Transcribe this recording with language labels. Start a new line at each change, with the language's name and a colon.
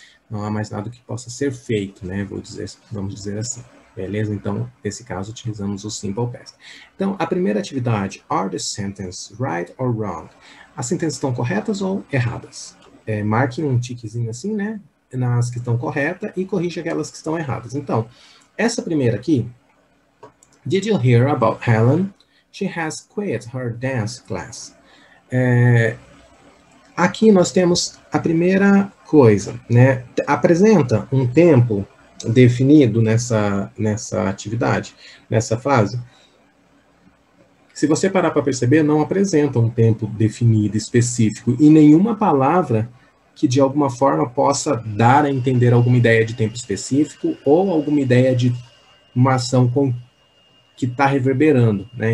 Portuguese: Não há mais nada que possa ser feito, né, vamos dizer assim, beleza? Então, nesse caso, utilizamos o Simple Past. Então, a primeira atividade,
English: are the sentences right or wrong?
Portuguese: As sentenças estão corretas ou erradas? Marque um tiquezinho assim, né, nas que estão corretas e corrija aquelas que estão erradas. Então, essa primeira aqui,
English: did you hear about Helen? She has quit her dance class.
Portuguese: Aqui nós temos a primeira coisa, né? Apresenta um tempo definido nessa atividade, nessa fase. Se você parar para perceber, não apresenta um tempo definido, específico, e nenhuma palavra que de alguma forma possa dar a entender alguma ideia de tempo específico ou alguma ideia de uma ação que está reverberando, né?